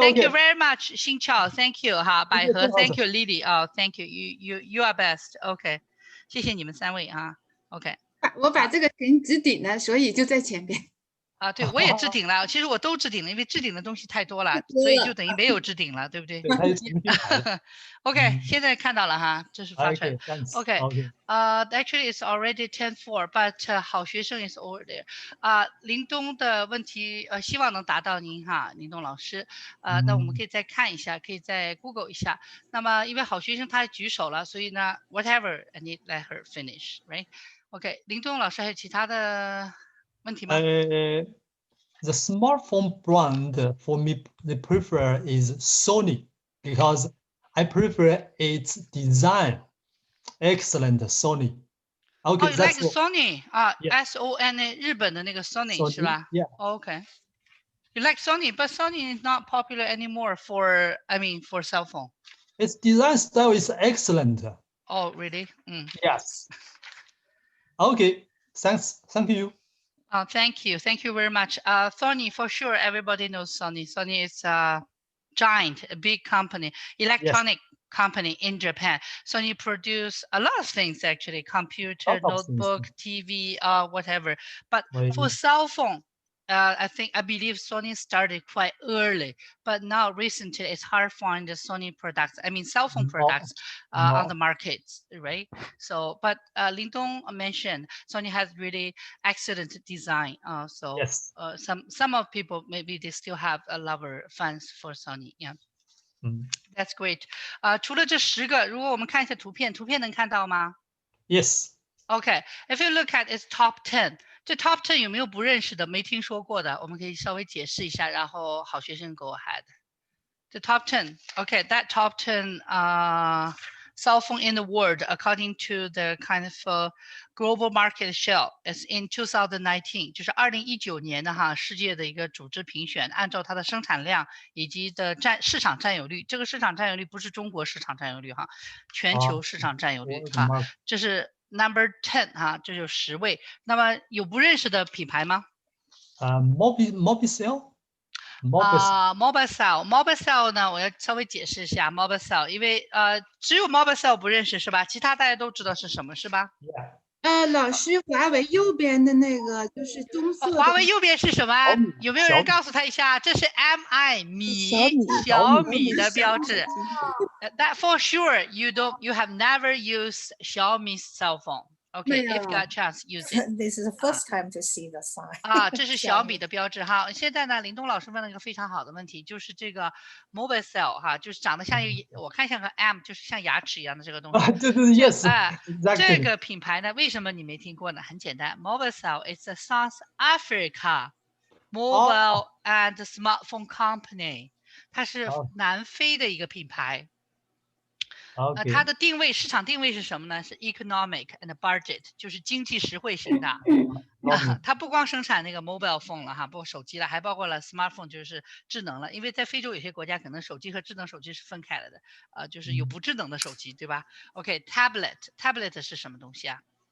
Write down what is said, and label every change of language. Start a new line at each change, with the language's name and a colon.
English: Thank you very much, 新超 Thank you 哈，百合 Thank you, Lily. Thank you. You are best. Okay,
Chinese: 谢谢你们3位啊。
English: OK，
Chinese: 我把这个屏置顶了，所以就在前边。啊，对，我也置顶了。其实我都置顶了，因为置顶的东西太多了，所以就等于没有置顶了，对不对？对，它是重新排的。 OK，现在看到了哈，这是发出来。
English: OK， actually it's already 10:04, but 好学生 is over there。
Chinese: 林东的问题希望能答到您哈，林东老师。那我们可以再看一下，可以再 Google 一下。那么因为好学生他举手了，所以呢
English: whatever I need let her finish, right?
Chinese: OK， 林东老师还有其他的问题吗
English: ？The smartphone brand for me, the prefer is Sony because I prefer its design. Excellent Sony. Okay, you that's like Sony? Yeah.
Chinese: SON 日本的那个 Sony 是吧
English: Yeah. Okay. You like Sony, but Sony is not popular anymore for cell phone. Its design style is excellent. Oh, really? Yes. Okay. Thank you. Oh, thank you very much. Sony, for sure, everybody knows Sony. Sony is a giant, a big company, electronic company in Japan. Sony produce a lot of things actually, computer, notebook, TV, whatever. But for cell phone, I believe Sony started quite early, but now recently it's hard to find the Sony products. Cell phone products on the market, right? So, but Lin Dong mentioned Sony has really excellent design. Some of people maybe they still have a lover fans for Sony. Yeah. That's great.
Chinese: 除了这10个，如果我们看一下图片能看到吗
English: ？Yes. Okay. If you look at its top 10.
Chinese: 这 top 10有没有不认识的、没听说过的？我们可以稍微解释一下，然后好学生
English: go ahead. The top 10. Okay, that top 10 cell phone in the world, according to the kind of global market share, is in 2019.
Chinese: 就是2019年的哈世界的一个组织评选，按照它的生产量以及的市场占有率。这个市场占有率不是中国市场占有率哈，全球市场占有率哈，这是。
English: Number 10
Chinese: 哈，这就10位。那么有不认识的品牌吗
English: ？Mobicel。
Chinese: Mobicel 呢，我要稍微解释一下 Mobicel， 因为只有 Mobicel 不认识是吧？其他大家都知道是什么是吧？老师，华为右边的那个就是棕色的。华为右边是什么？有没有人告诉他一下？这是 MI 小米的标志。
English: That for sure you have never used Xiaomi's cell phone. Okay, if you got a chance, use it. This is the first time to see the sign.
Chinese: 这是小米的标志哈。现在呢，林东老师问了一个非常好的问题，就是这个 Mobicel 哈，就是长得像我看像个 M， 就是像牙齿一样的这个东西。对 ，
English: yes。
Chinese: 这个品牌呢，为什么你没听过呢？很简单
English: ，Mobicel is a South Africa mobile and smartphone company，
Chinese: 它是南非的一个品牌。它的市场定位是什么呢？是
English: economic and budget，
Chinese: 就是经济实惠型的。它不光生产那个 mobile phone 了哈，包括手机了，还包括了 smartphone， 就是智能了。因为在非洲有些国家可能手机和智能手机是分开了的，就是有不智能的手机，对吧 ？OK，tablet 是什么东西啊